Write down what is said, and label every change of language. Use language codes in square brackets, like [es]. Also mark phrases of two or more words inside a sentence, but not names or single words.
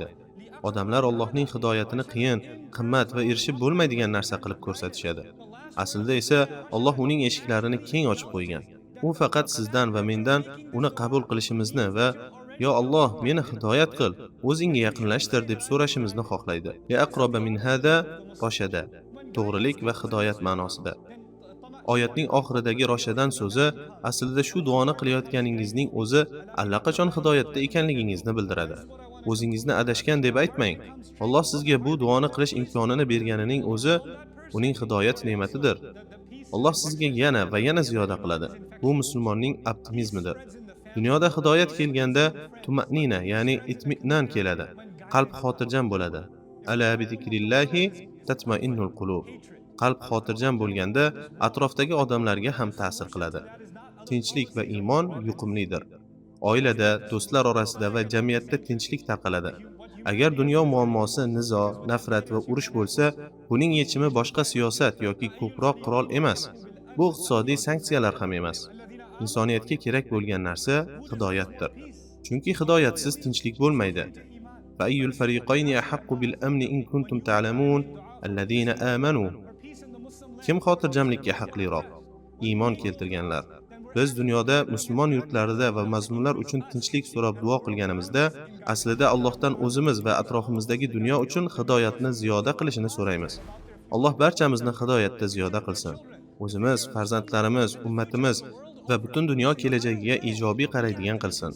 [uz] Odamlar Allohning hidoyatini qiyin, qimmat va erishib bo'lmaydigan narsa qilib ko'rsatishadi. Aslida esa Alloh uning eshiklarini keng ochib qo'ygan. U faqat sizdan va mendan uni qabul qilishimizni va "Yo Alloh, meni hidoyat qil, o'zingga yaqinlashtir" deb so'rashimizni xohlaydi. [ar] يا أقرب من هذا رشدا. [uz] To'g'rilik va hidoyat ma'nosida. Oyatning oxiridagi roshadan so'zi aslida shu duoni qilayotganingizning o'zi allaqachon hidoyatda ekanligingizni bildiradi. O'zingizni adashgan deb aytmang. Alloh sizga bu duoni qilish imkonini berganining o'zi uning hidoyat ne'matidir. Alloh sizga yana va yana ziyoda qiladi. Bu musulmonning optimizmidir. Dunyoda hidoyat kelganda tuma'nina, ya'ni itminan keladi. Qalb xotirjam bo'ladi. [ar] ألا بذكر الله تطمئن القلوب. [uz] Qalb xotirjam bo'lganda atrofdagi odamlarga ham ta'sir qiladi. Tinchlik va iymon yuqumlidir. Oilada, do'stlar orasida va jamiyatda tinchlik tarqaladi. Agar dunyo muammosi nizo, nafrat va urush bo'lsa, buning yechimi boshqa siyosat yoki ko'proq qurol emas. Bu iqtisodiy sanksiyalar ham emas. Insoniyatga kerak bo'lgan narsa hidoyatdir. Chunki hidoyatsiz tinchlik bo'lmaydi. [ar] فأي الفريقين أحق بالأمن إن كنتم تعلمون الذين آمنوا. [uz] Kim xotirjamlikka haqliroq? Iymon keltirganlar. Biz dunyoda musulmon yurtlarida va mazlumlar uchun tinchlik so'rab duo qilganimizda, aslida Allohdan o'zimiz va atrofimizdagi dunyo uchun hidoyatni ziyoda qilishini so'raymiz. Alloh barchamizni hidoyatda ziyoda qilsin. O'zimiz, farzandlarimiz, ummatimiz va butun dunyo kelajagiga ijobiy qaraydigan qilsin.